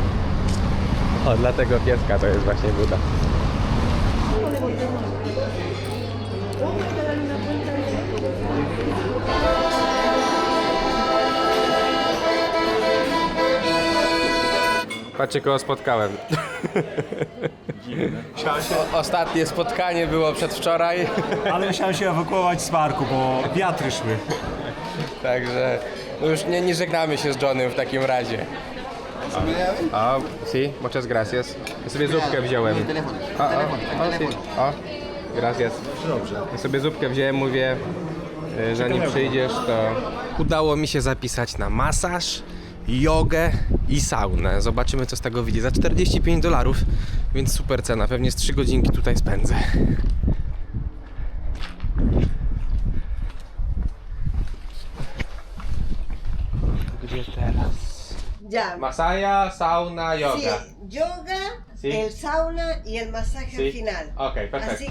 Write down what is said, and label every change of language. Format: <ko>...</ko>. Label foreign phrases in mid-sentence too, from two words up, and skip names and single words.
<pl>O, dla tego pieska to jest właśnie Buda. Patrzcie, kogo spotkałem. Ostatnie spotkanie było przedwczoraj. Ale musiałem się ewakuować z parku, bo wiatry szły. Także no już nie żegnamy się z Johnem w takim razie. O,</pl> <es>sí, muchas gracias.</es> <pl>Ja sobie zupkę wziąłem. O,</pl> <es>sí. O, gracias.</es> <pl>Dobrze. Ja sobie zupkę wziąłem, mówię, zanim przyjdziesz, to udało mi się zapisać na masaż, jogę i saunę. Zobaczymy, co z tego wyjdzie. Za $45, więc super cena. Pewnie z 3 godzinki tutaj spędzę. Gdzie teraz?</pl> <es>Ya. Masaya, sauna, yoga. Sí, yoga, Sí. el sauna y el masaje Sí. al final. Ok, Así perfecto.</es>